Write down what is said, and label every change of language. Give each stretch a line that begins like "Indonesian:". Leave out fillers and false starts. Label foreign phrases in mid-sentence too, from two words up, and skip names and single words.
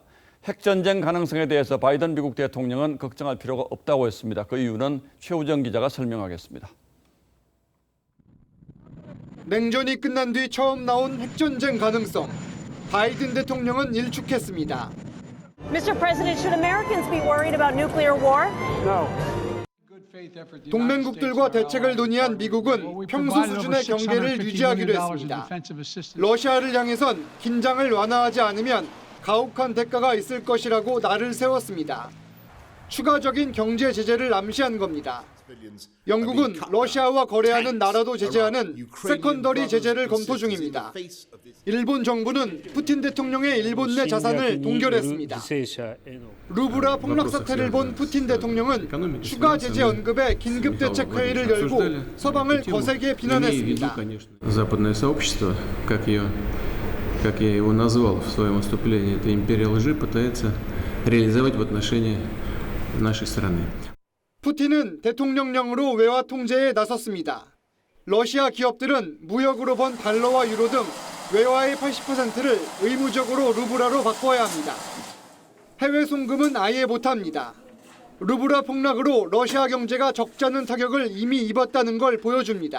Korean: 핵전쟁 가능성에 대해서 바이든 미국 대통령은 걱정할 필요가 없다고 했습니다. 그 이유는 최우정 기자가 설명하겠습니다. 냉전이 끝난 뒤 처음 나온 핵전쟁 가능성. 바이든 대통령은 일축했습니다.
English: Mr. President, should Americans be worried about nuclear war? No.
Korean: 동맹국들과 대책을 논의한 미국은 평소 수준의 경계를 유지하기로 했습니다. 러시아를 향해선 긴장을 완화하지 않으면 가혹한 대가가 있을 것이라고 날을 세웠습니다. 추가적인 경제 제재를 암시한 겁니다. 영국은 러시아와 거래하는 나라도 제재하는 세컨더리 제재를 검토 중입니다. 일본 정부는 푸틴 대통령의 일본 내 자산을 동결했습니다. 루브라 폭락 사태를 본 푸틴 대통령은 추가 제재 언급에 긴급 대책 회의를 열고 서방을 거세게 비난했습니다.
Russian: Западное сообщество, как я его назвал в своем выступлении, это империя лжи, пытается реализовать в отношении нашей страны.
Korean: 푸틴은 대통령령으로 외화 통제에 나섰습니다. 러시아 기업들은 무역으로 번 달러와 유로 등 외화의 80%를 의무적으로 루브라로 바꿔야 합니다. 해외 송금은 아예 못합니다. 루브라 폭락으로 러시아 경제가 적잖은 타격을 이미 입었다는 걸 보여줍니다.